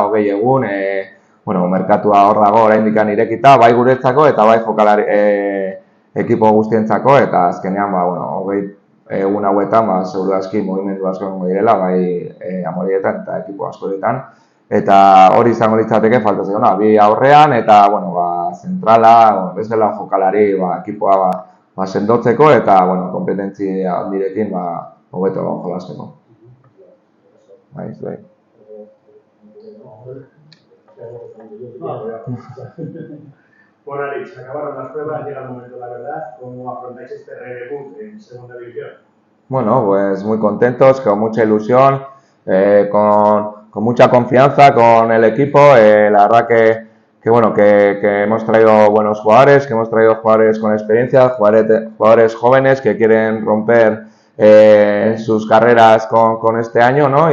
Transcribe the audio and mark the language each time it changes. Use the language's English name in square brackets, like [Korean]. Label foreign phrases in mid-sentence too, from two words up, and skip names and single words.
[Basque] 20 egun, merkatua hor dago oraindik irekita, bai guretzako eta bai jokalari ekipo guztientzako, eta azkenean 20 egun hauetan, seguru aski mugimendu asko egongo direla, bai Amorietan eta ekipo askoretan, eta hori izango litzateke falta zegona, bi aurrean, eta zentrala, bezala jokalari ekipoa sendotzeko, eta kompetentzia handirekin hobeto jolasteko. Bai. [Spanish] Bueno, Aritz, acabaron las pruebas, llega el momento, la verdad. ¿Cómo afrontáis este redebut en segunda división? Pues muy contentos, con mucha ilusión, con mucha confianza con el equipo. La verdad que hemos traído buenos jugadores, que hemos traído jugadores con experiencia, jugadores jóvenes que quieren romper sus carreras con este año, ¿no?